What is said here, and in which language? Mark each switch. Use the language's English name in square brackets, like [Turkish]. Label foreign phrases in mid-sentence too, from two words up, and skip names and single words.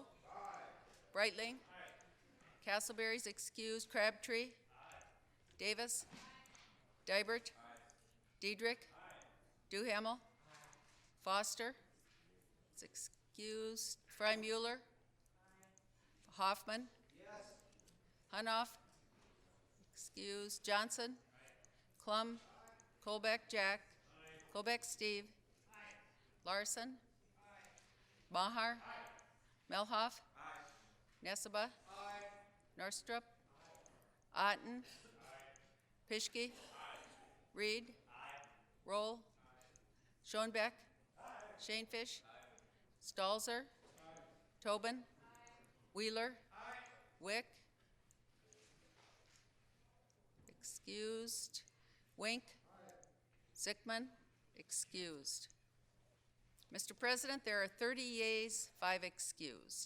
[English] Aye. Breitling. Aye. Castleberry's excused. Crabtree. Aye. Davis. Aye. Dibert. Aye. Diedrich. Aye. Duhamel. Aye. Foster. It's excused. Frymuller. Aye. Hoffman. Yes. Hunoff. Excused. Johnson. Aye. Klum. Aye. Colbeck Jack. Aye. Colbeck Steve. Aye. Larson. Aye. Maher. Aye. Melhoff. Aye. Neseba. Aye. Norstrup. Aye. Otten. Aye. Pischke. Aye. Reed. Aye. Roll. Aye. Schoenbeck. Aye. Shanefish. Aye. Stalzer. Aye. Tobin. Aye. Wheeler. Aye. Wick. Excused. Wink. Aye. Zickman. Excused. Mr. President, there are 30 yeas, 5 excused.